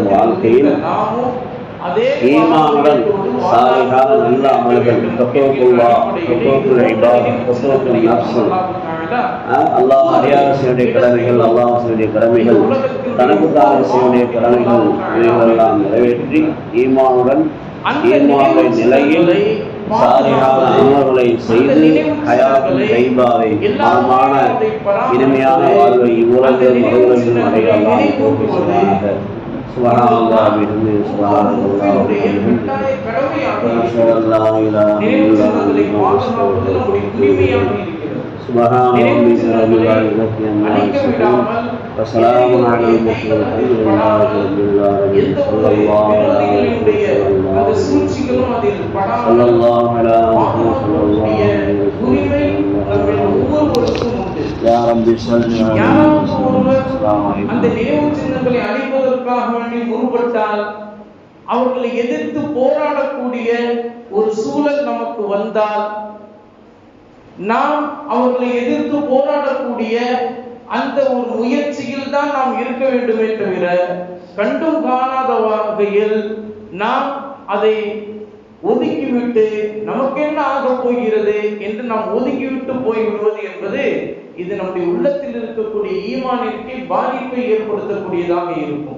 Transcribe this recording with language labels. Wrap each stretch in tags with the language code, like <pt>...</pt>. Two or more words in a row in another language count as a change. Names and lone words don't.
<ta>வாழ்க்கையில் ஈமானுடன் சாலிஹான நல்ல அமல்கள், அல்லாஹ் அடியாரசியுடைய கடமைகள், அல்லாஹ்வுடைய கடமைகள், தனக்குத்தாக செய்ய கடமைகள் இவைகளெல்லாம் நிறைவேற்றி ஈமானுடன் ஈமானுடைய நிலையில் சாலிஹான அமல்களை செய்து</ta> <ar>الحياة الطيبة,</ar> <ta>மனமான இனிமையான வாழ்வை இவ்வுலகிலும் மறுவுலகிலும் அடைய அல்லாஹ் தௌஃபீக் செய்வானாக.</ta> <ar>سبحان الله بحمده سبحان الله وبحمده أشهد أن لا إله إلا الله سبحان ربك رب العزة عما يصفون وسلام على المرسلين والحمد لله رب العالمين صلى الله على محمد صلى الله على محمد صلى الله عليه وسلم يا رب صل على محمد. السلام عليكم.</ar> <ta>அந்த நினைவு சின்னங்களை அழிப்பதற்காக வேண்டி முற்பட்டால், அவர்களை எதிர்த்து போராடக்கூடிய ஒரு சூழல் நமக்கு வந்தால், நாம் அவர்களை எதிர்த்து போராடக்கூடிய அந்த ஒரு முயற்சியில் தான் நாம் இருக்க வேண்டுமே தவிர, கண்டும் காணாத வகையில் நாம் அதை ஒதுக்கிவிட்டு நமக்கு என்ன ஆக போகிறது என்று நாம் ஒதுக்கிவிட்டு போய்விடுவது என்பது இது நம்முடைய உள்ளத்தில் இருக்கக்கூடிய ஈமானிற்கு பாதிப்பை ஏற்படுத்தக்கூடியதாக இருக்கும்.</ta>